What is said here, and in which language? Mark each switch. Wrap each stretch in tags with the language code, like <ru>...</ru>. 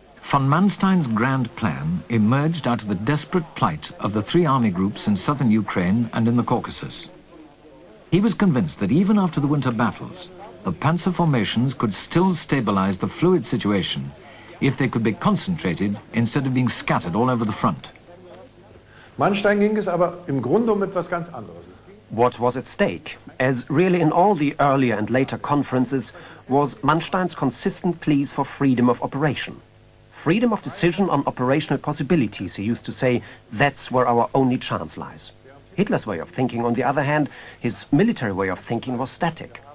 <en>Von Manstein's grand plan emerged out of the desperate plight of the 3 army groups in southern Ukraine and in the Caucasus. He was convinced that even after the winter battles, the panzer formations could still stabilize the fluid situation if they could be concentrated instead of being scattered all over the front.</en> <de>Manstein ging es aber im Grunde etwas ganz anderes.</de> <en>What was at stake, as really in all the earlier and later conferences, was Manstein's consistent pleas for freedom of operation. Freedom of decision on operational possibilities, he used to say, that's where our only chance lies. Hitler's way of thinking, on the other hand, his military way of thinking was static.</en>